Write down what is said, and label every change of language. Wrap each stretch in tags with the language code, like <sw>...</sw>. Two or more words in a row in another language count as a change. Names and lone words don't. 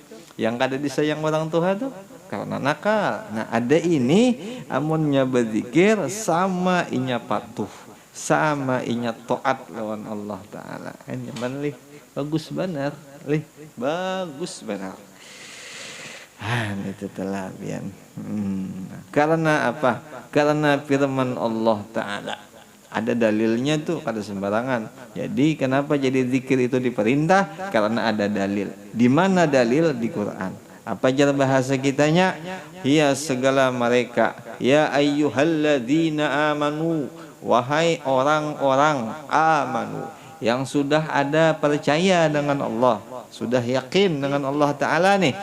<bjn>Yang kada disayang orang tua tuh karena nakal. Nah ada ini, amunnya berzikir sama inya patuh, sama inya taat lawan Allah Ta'ala. Nyaman lih, bagus benar, lih, bagus benar. Itu telah bian.</bjn> <id>Karena apa? Karena firman Allah Ta'ala ada dalilnya tuh, kada sembarangan. Jadi kenapa jadi zikir itu diperintah? Karena ada dalil. Di mana dalil? Di Quran. Apa jar bahasa kitanya? Ya segala mereka,</id> <ar>يا أيها الذين آمنوا,</ar> <id>wahai orang-orang amanu yang sudah ada percaya dengan Allah, sudah yakin dengan Allah Ta'ala nih.</id>